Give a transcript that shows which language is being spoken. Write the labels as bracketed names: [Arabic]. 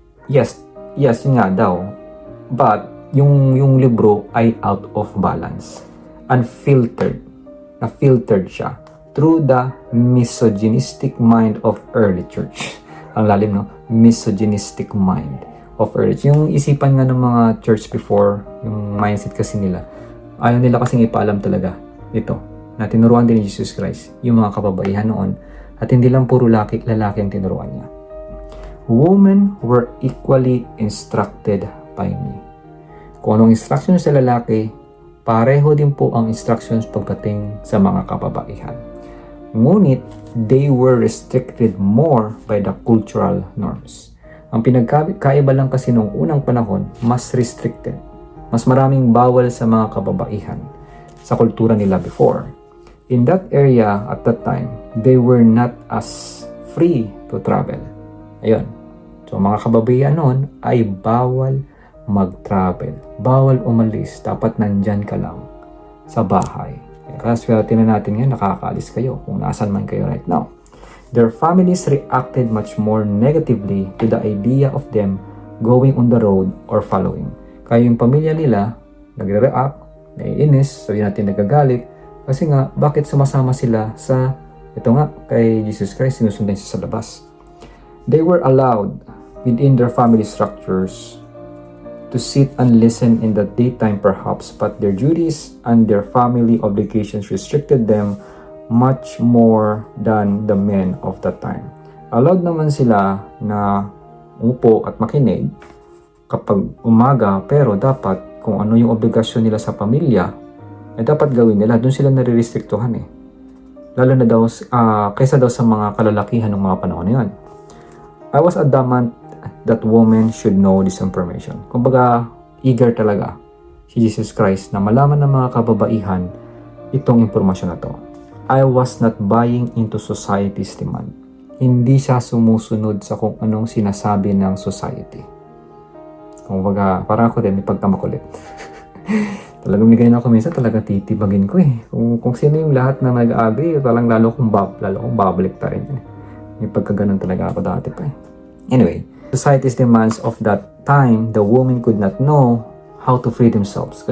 [Filipino] Yes, yun nga daw. But yung libro ay [English] out of balance. [Filipino] Unfiltered. Na-filtered siya through the misogynistic mind of early church. Ang lalim, no? [English] Misogynistic mind of early church. [Filipino] Yung isipan nga ng mga church before, yung mindset kasi nila, ayaw nila kasing ipaalam talaga ito, na tinuruan din ni Jesus Christ yung mga kababaihan noon, at hindi lang puro lalaki ang tinuruan niya. [English] Women were equally instructed by me. [Filipino] Kung anong instructions sa lalaki, pareho din po ang instructions pagdating sa mga kababaihan. [English] Ngunit, they were restricted more by the cultural norms. [Filipino] Ang pinagkaiba lang kasi noong unang panahon, mas restricted. Mas maraming bawal sa mga kababaihan sa kultura nila before. [English] In that area at that time, they were not as free to travel. [Filipino] Ayun. So mga kababaihan noon ay bawal mag-travel. Bawal umalis. Dapat nandyan ka lang sa bahay. Kaya swerte na natin ngayon, nakakaalis kayo kung nasan man kayo right now. [English] Their families reacted much more negatively to the idea of them going on the road or following. [Filipino] Kaya yung pamilya nila, nagre-react, naiinis, sabihin natin nagagalit, Kasi nga, bakit sumasama sila sa, ito nga, kay Jesus Christ, sinusundan siya sa labas. [English] They were allowed within their family structures to sit and listen in the daytime perhaps, but their duties and their family obligations restricted them much more than the men of that time. [Filipino] Allowed naman sila na umupo at makinig kapag umaga, pero dapat kung ano yung obligasyon nila sa pamilya, ay dapat gawin nila. Doon sila nare-restriktuhan eh. Lalo na daw, kaysa daw sa mga kalalakihan ng mga panahon na yun. [English] I was adamant that women should know this information. [Filipino] Kumbaga, eager talaga si Jesus Christ na malaman ng mga kababaihan itong impormasyon na to. [English] I was not buying into society's demand. [Filipino] Hindi siya sumusunod sa kung anong sinasabi ng society. Kumbaga, parang ako din, may pagkamakulit. Talagang may ganyan ako minsan, talaga titibagin ko eh. Kung sino yung lahat na nag-agree, talang lalo kong babalik ta rin. May pagkaganon talaga ako dati pa eh. [English] Anyway, society's demands of that time, the women could not know how to free themselves.